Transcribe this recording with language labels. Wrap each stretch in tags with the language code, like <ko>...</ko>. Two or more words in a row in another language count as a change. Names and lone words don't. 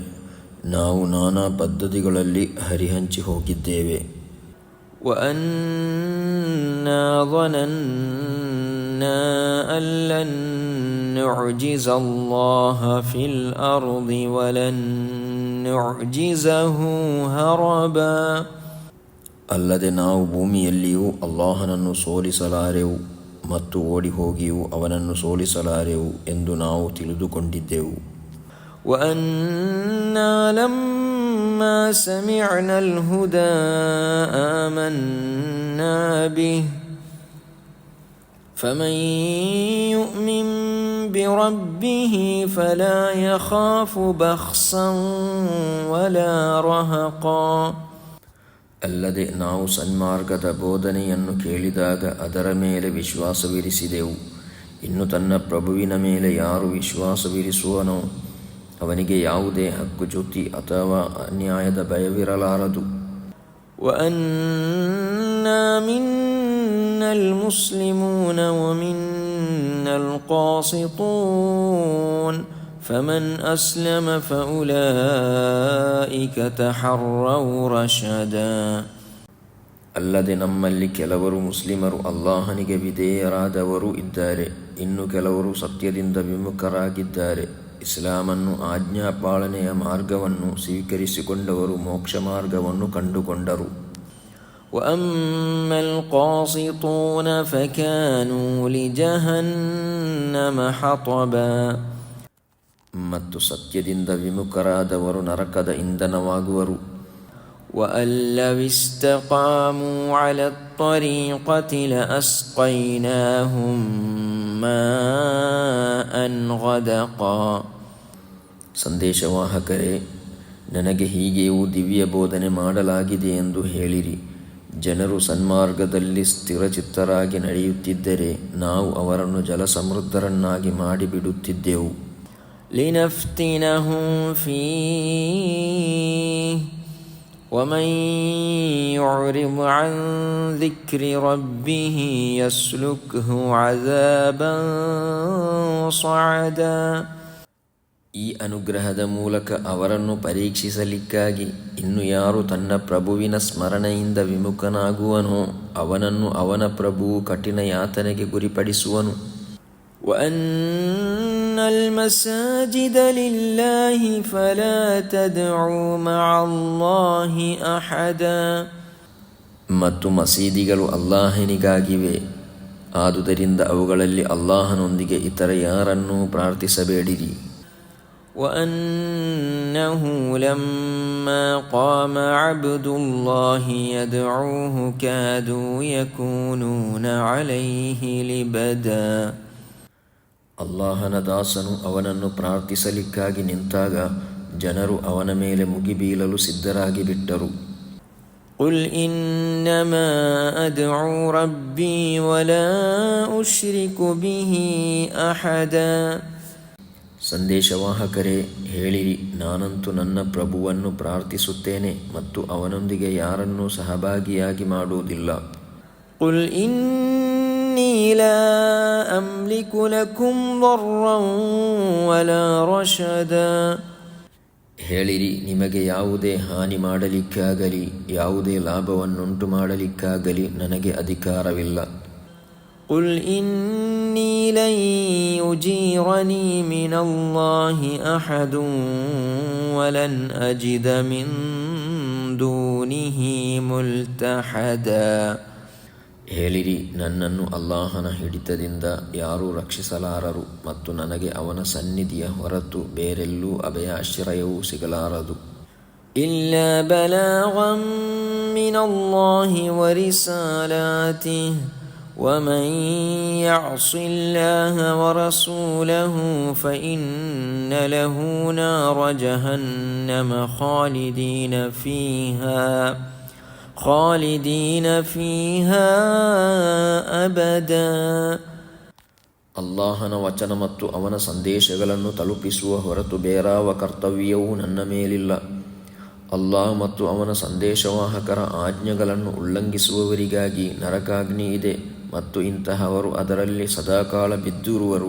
<kn>ನಾವು ನಾನಾ ಪದ್ಧತಿಗಳಲ್ಲಿ ಹರಿಹಂಚಿ ಹೋಗಿದ್ದೇವೆ.</kn> <ar>وأنا ظننا أن لن نعجز الله في الأرض ولن نعجزه هربا.</ar> <kn>ಅಲ್ಲದೆ ನಾವು ಭೂಮಿಯಲ್ಲಿಯೂ ಅಲ್ಲಾಹನನ್ನು ಸೋಲಿಸಲಾರೆವು ಮತ್ತು ಓಡಿ ಹೋಗಿಯೂ ಅವನನ್ನು ಸೋಲಿಸಲಾರೆವು ಎಂದು ನಾವು ತಿಳಿದುಕೊಂಡಿದ್ದೆವು.</kn> <ar>وأنا لما فلما سمعنا الهدى آمنا به فمن يؤمن بربه فلا يخاف بخسا ولا رهقا.</ar> <kn>ಅಲ್ಲದೆ ನಾವು ಸನ್ಮಾರ್ಗದ ಬೋಧನೆಯನ್ನು ಕೇಳಿದಾಗ ಅದರ ಮೇಲೆ ವಿಶ್ವಾಸವಿರಿಸಿದೆವು. ಇನ್ನು ತನ್ನ ಪ್ರಭುವಿನ ಮೇಲೆ ಯಾರು ವಿಶ್ವಾಸವಿರಿಸುವನೋ ಅವನಿಗೆ ಯಾವುದೇ ಹಕ್ಕುಚ್ಯುತಿ ಅಥವಾ ಅನ್ಯಾಯದ ಭಯವಿರಲಾರದು.</kn> <ar>وَأَنَّا مِنَّا الْمُسْلِمُونَ وَمِنَّا الْقَاسِطُونَ فَمَنْ أَسْلَمَ فَأُولَئِكَ تَحَرَّوْا رَشَدًا.</ar> <kn>ಅಲ್ಲದೆ ನಮ್ಮಲ್ಲಿ ಕೆಲವರು ಮುಸ್ಲಿಮರು ಅಲ್ಲಾಹನಿಗೆ ವಿಧೇಯರಾದವರು ಇದ್ದಾರೆ, ಇನ್ನು ಕೆಲವರು ಸತ್ಯದಿಂದ ವಿಮುಖರಾಗಿದ್ದಾರೆ. ಇಸ್ಲಾಮನ್ನು ಆಜ್ಞಾಪಾಲನೆಯ ಮಾರ್ಗವನ್ನು ಸ್ವೀಕರಿಸಿಕೊಂಡವರು ಮೋಕ್ಷ ಮಾರ್ಗವನ್ನು ಕಂಡುಕೊಂಡರು.</kn> <ar>وَأَمَّا الْقَاسِطُونَ فَكَانُوا لِجَهَنَّمَ حَطَبًا.</ar> <kn>ಮತ್ತು ಸತ್ಯದಿಂದ ವಿಮುಖರಾದವರು ನರಕದ ಇಂಧನವಾಗುವರು.</kn> <ar>وَأَن لَّوِ اسْتَقَامُوا عَلَى الطَّرِيقَةِ لَأَسْقَيْنَاهُم مَّاءً غَدَقًا.</ar> <kn>ಸಂದೇಶವಾಹಕರೇ, ನನಗೆ ಹೀಗೆಯೂ ದಿವ್ಯ ಬೋಧನೆ ಮಾಡಲಾಗಿದೆ ಎಂದು ಹೇಳಿರಿ. ಜನರು ಸನ್ಮಾರ್ಗದಲ್ಲಿ ಸ್ಥಿರಚಿತ್ತರಾಗಿ ನಡೆಯುತ್ತಿದ್ದರೆ ನಾವು ಅವರನ್ನು ಜಲಸಮೃದ್ಧರನ್ನಾಗಿ ಮಾಡಿಬಿಡುತ್ತಿದ್ದೆವು.</kn> <ar>لنفتنهم فيه ومن يعرض عن ذكر ربه يسلكه عذابا صعدا.</ar> <kn>ಈ ಅನುಗ್ರಹದ ಮೂಲಕ ಅವರನ್ನು ಪರೀಕ್ಷಿಸಲಿಕ್ಕಾಗಿ ಇನ್ನು ಯಾರು ತನ್ನ ಪ್ರಭುವಿನ ಸ್ಮರಣೆಯಿಂದ ವಿಮುಖನಾಗುವನೋ ಅವನನ್ನು ಅವನ ಪ್ರಭುವು ಕಠಿಣ ಯಾತನೆಗೆ ಗುರಿಪಡಿಸುವನು.</kn> <ar>وَأَنَّ الْمَسَاجِدَ لِلَّهِ فَلَا تَدْعُوا مَعَ اللَّهِ أَحَدًا.</ar> <kn>ಮತ್ತು ಮಸೀದಿಗಳು ಅಲ್ಲಾಹನಿಗಾಗಿವೆ, ಆದುದರಿಂದ ಅವುಗಳಲ್ಲಿ ಅಲ್ಲಾಹನೊಂದಿಗೆ ಇತರ ಯಾರನ್ನೂ ಪ್ರಾರ್ಥಿಸಬೇಡಿರಿ.</kn> <ar>وَأَنَّهُ لَمَّا قَامَ عَبْدُ اللَّهِ يَدْعُوهُ كَادُوا يَكُونُونَ عَلَيْهِ لِبَدًا.</ar> <kn>ಅಲ್ಲಾಹನ ದಾಸನು ಅವನನ್ನು ಪ್ರಾರ್ಥಿಸಲಿಕ್ಕಾಗಿ ನಿಂತಾಗ ಜನರು ಅವನ ಮೇಲೆ ಮುಗಿಬೀಳಲು ಸಿದ್ಧರಾಗಿ ಬಿಟ್ಟರು.</kn> <ar>قُلْ إِنَّمَا أَدْعُو رَبِّي وَلَا أُشْرِكُ بِهِ أَحَدًا.</ar> <kn>ಸಂದೇಶವಾಹಕರೇ, ಹೇಳಿರಿ, ನಾನಂತೂ ನನ್ನ ಪ್ರಭುವನ್ನು ಪ್ರಾರ್ಥಿಸುತ್ತೇನೆ ಮತ್ತು ಅವನೊಂದಿಗೆ ಯಾರನ್ನೂ ಸಹಭಾಗಿಯಾಗಿ ಮಾಡುವುದಿಲ್ಲ.</kn> <ar>قُلْ إِنِّي لَا أَمْلِكُ لَكُمْ ضَرًّا وَلَا رَشَدًا.</ar> <kn>ಹೇಳಿರಿ, ನಿಮಗೆ ಯಾವುದೇ ಹಾನಿ ಮಾಡಲಿಕ್ಕಾಗಲಿ ಯಾವುದೇ ಲಾಭವನ್ನುಂಟು ಮಾಡಲಿಕ್ಕಾಗಲಿ ನನಗೆ ಅಧಿಕಾರವಿಲ್ಲ.</kn> <ar>قُلْ إِنِّي لَن يُجِيرَنِي مِنَ اللَّهِ أَحَدٌ وَلَنْ أَجِدَ مِن دُونِهِ مُلْتَحَدًا.</ar> <kn>ಹೇಳಿರಿ, ನನ್ನನ್ನು ಅಲ್ಲಾಹನ ಹಿಡಿತದಿಂದ ಯಾರೂ ರಕ್ಷಿಸಲಾರರು ಮತ್ತು ನನಗೆ ಅವನ ಸನ್ನಿಧಿಯ ಹೊರತು ಬೇರೆಲ್ಲೂ ಅಭಯಾಶ್ರಯವೂ ಸಿಗಲಾರದು.</kn> <ar>إِلَّا بَلَاغًا مِّنَ اللَّهِ وَرِسَالَاتِهِ وَمَن يَعْصِ اللَّهَ وَرَسُولَهُ فَإِنَّ لَهُ نَارَ جَهَنَّمَ خَالِدِينَ فِيهَا أَبَدًا.</ar> <kn>ಅಲ್ಲಾಹನ ವಚನ ಮತ್ತು ಅವನ ಸಂದೇಶಗಳನ್ನು ತಲುಪಿಸುವ ಹೊರತು ಬೇರಾವ ಕರ್ತವ್ಯವೂ ನನ್ನ ಮೇಲಿಲ್ಲ. ಅಲ್ಲಾಹ್ ಮತ್ತು ಅವನ ಸಂದೇಶವಾಹಕರ ಆಜ್ಞೆಗಳನ್ನು ಉಲ್ಲಂಘಿಸುವವರಿಗಾಗಿ ನರಕಾಗ್ನಿ ಇದೆ ಮತ್ತು ಇಂತಹವರು ಅದರಲ್ಲಿ ಸದಾಕಾಲ ಬಿದ್ದಿರುವರು.</kn>